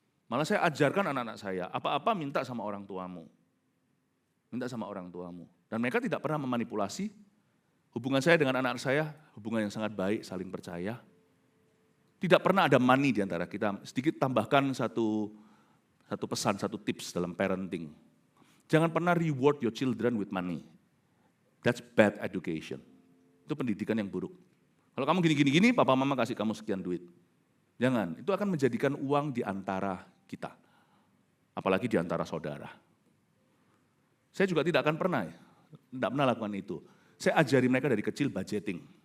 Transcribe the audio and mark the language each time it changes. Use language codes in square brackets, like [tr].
[id] Malah saya ajarkan anak-anak saya, apa-apa minta sama orang tuamu. Minta sama orang tuamu. Dan mereka tidak pernah memanipulasi. Hubungan saya dengan anak-anak saya, hubungan yang sangat baik, saling percaya. [en] Tidak pernah ada money [id] di antara kita. Sedikit tambahkan satu pesan, satu tips dalam parenting. Jangan pernah [en] reward your children with money. That's bad education. [id] Itu pendidikan yang buruk. Kalau kamu gini-gini, papa mama kasih kamu sekian duit. Jangan, itu akan menjadikan uang di antara kita. Apalagi di antara saudara. Saya juga tidak pernah lakukan itu. Saya ajari mereka dari kecil budgeting.